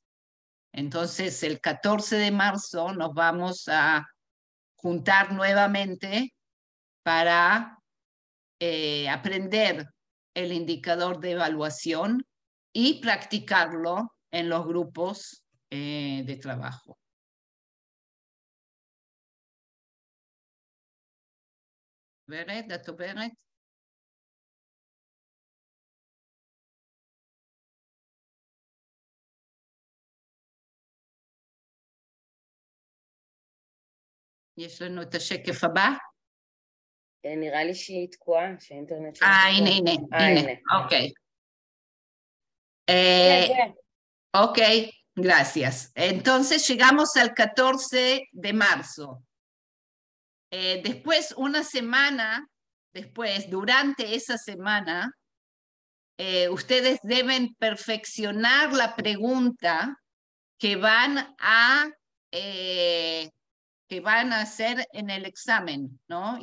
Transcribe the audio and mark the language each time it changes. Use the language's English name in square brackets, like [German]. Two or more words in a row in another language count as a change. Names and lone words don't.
[Spanish] Entonces, el 14 de marzo nos vamos a juntar nuevamente para aprender el indicador de evaluación y practicarlo en los grupos de trabajo. Beret, Dr. Beret. [Hebrew] יש לנו את השקף הבא. נראה לי שהיא תקועה, שהאינטרנט שלה תקועה. הנה, אוקיי. [Spanish] Ok, gracias. Entonces llegamos al 14 de marzo. Después, una semana después, durante esa semana, ustedes deben perfeccionar la pregunta que van a hacer en el examen, ¿no?